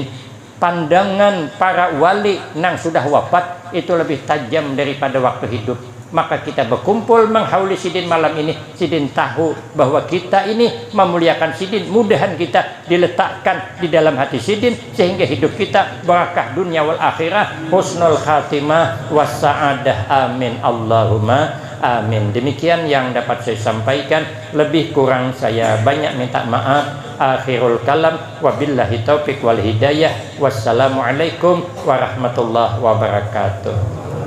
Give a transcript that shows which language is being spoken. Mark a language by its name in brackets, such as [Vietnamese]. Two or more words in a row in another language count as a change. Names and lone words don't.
[Banjar] pandangan para wali nang sudah wafat itu lebih tajam daripada waktu hidup maka kita berkumpul menghauli sidin malam ini sidin tahu bahwa kita ini memuliakan sidin mudahan kita diletakkan di dalam hati sidin sehingga hidup kita [Arabic] بركة الدنيا والآخرة حسن الخاتمة والسعادة آمين اللهم آمين [Banjar] demikian yang dapat saya sampaikan lebih kurang saya banyak minta maaf [Arabic] آخر الكلام وبالله التوفيق والهداية والسلام عليكم ورحمة الله وبركاته.